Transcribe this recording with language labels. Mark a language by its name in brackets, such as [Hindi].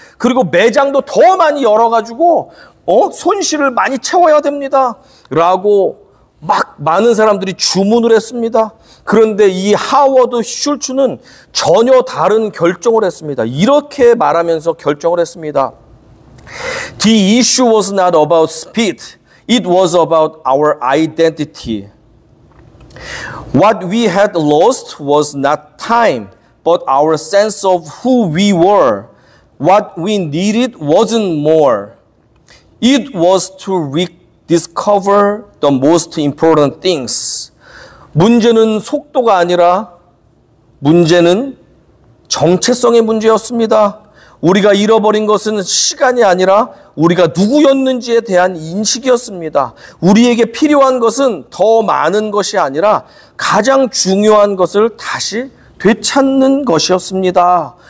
[Korean] 그리고 매장도 더 많이 열어가지고 손실을 많이 채워야 됩니다. 라고 막 많은 사람들이 주문을 했습니다. 그런데 이 하워드 슐츠는 전혀 다른 결정을 했습니다. 이렇게 말하면서 결정을 했습니다. [English] The issue was not about speed. It was about our identity. What we had lost was not time, but our sense of who we were. What we needed wasn't more. It was to rediscover the most important things. [Korean] 문제는 속도가 아니라 문제는 정체성의 문제였습니다. 우리가 잃어버린 것은 시간이 아니라 우리가 누구였는지에 대한 인식이었습니다. 우리에게 필요한 것은 더 많은 것이 아니라 가장 중요한 것을 다시 되찾는 것이었습니다.